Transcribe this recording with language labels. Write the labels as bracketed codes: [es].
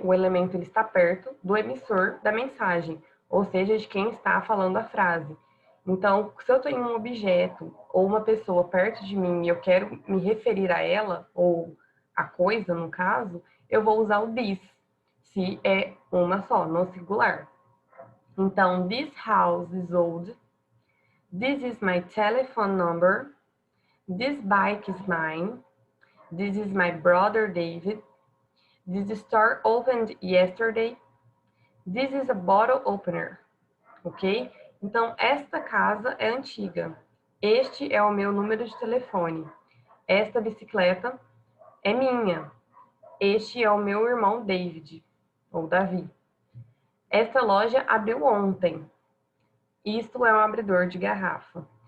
[pt] O elemento ele está perto do emissor da mensagem, ou seja, de quem está falando a frase. Então, se eu tenho um objeto ou uma pessoa perto de mim e eu quero me referir a ela, ou a coisa, no caso, eu vou usar o this, se é uma só, no singular. Então, [en] this house is old. This is my telephone number. This bike is mine. This is my brother David. This store opened yesterday. This is a bottle opener. Ok? [pt] Então, esta casa é antiga. Este é o meu número de telefone. Esta bicicleta é minha. Este é o meu irmão David, ou Davi. Esta loja abriu ontem. Isto é um abridor de garrafa.